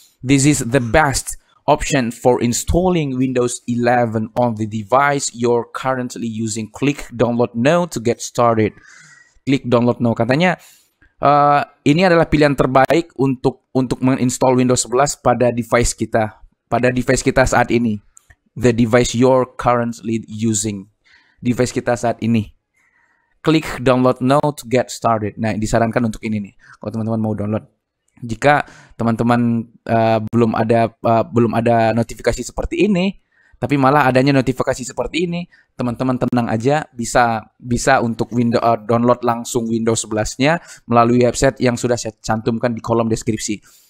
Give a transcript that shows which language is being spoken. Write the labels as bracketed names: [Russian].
[English] This is the best option for installing Windows 11 on the device you're currently using. Click download now to get started. Klik download now. [Indonesian] Katanya ini adalah pilihan terbaik untuk menginstall Windows 11 pada device kita saat ini. [English] The device you're currently using. [Indonesian] Device kita saat ini. [English] Klik download now to get started. [Indonesian] Nah, disarankan untuk ini nih. Kalau teman-teman mau download. Jika teman-teman belum ada notifikasi seperti ini, tapi malah adanya notifikasi seperti ini, teman-teman tenang aja, bisa untuk download langsung Windows 11-nya melalui website yang sudah saya cantumkan di kolom deskripsi.